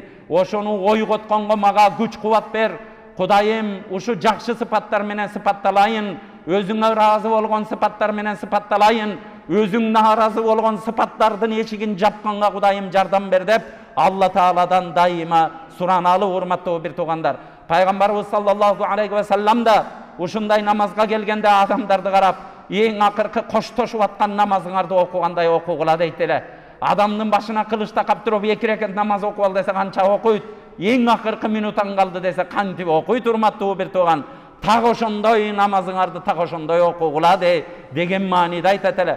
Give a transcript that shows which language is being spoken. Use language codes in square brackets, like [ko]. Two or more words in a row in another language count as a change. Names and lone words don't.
[ky] Ошону ойготконго мага күч кубат бер. Кудайым, ушу жакшы сыпаттар менен сыпатталайын. Өзүңө ыраазы болгон сыпаттар менен сыпатталайын. Өзүң нааразы болгон сыпаттардын эшигин жапканга Кудайым жардам бер деп Алла Тааладан дайыма сураналы, урматтуу bir туугандар. Пайгамбарыбыз [ar] صلى الله عليه وسلم [ky] да ушундай намазга келгенде адамдарды карап, эң акыркы коштошуп аткан намазыңарды окугандай окугула дейт эле. Адамдын башына кылыч такап туруп 2 рекет намаз окуп ал десе канча окуйт? Эң акыркы минутан калды десе кантип окуйт, урматтуу bir тууган? Так ошондой намазыңарды так ошондой окугула деген мааниде айтат эле.